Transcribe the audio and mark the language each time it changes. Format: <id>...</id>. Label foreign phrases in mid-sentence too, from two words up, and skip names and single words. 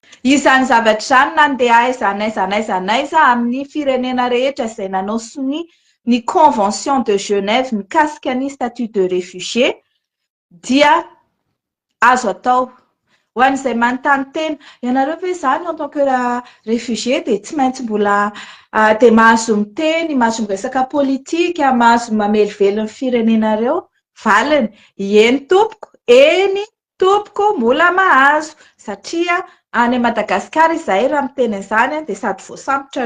<mg>Izany zavatra zany nandeha aiza amin'ny firenena rehetra izay nanao sony ny convention de Genève mikasika ny</mg> <fr>statut de réfugié</fr> <mg>dia azo atao ho an'izay manontany tena ianareo ve zany</mg> <fr>en tant que réfugié</fr> <mg>dia tsy maintsy mbola dia mahazo miteny, mahazo miresaka politika, mahazo mamelivelo ny firenenareo valiny. Eny tompoko, eny tompoko, mbola mahazo satria any Madagasikara izahay raha miteny izany dia sady voasambotra</mg>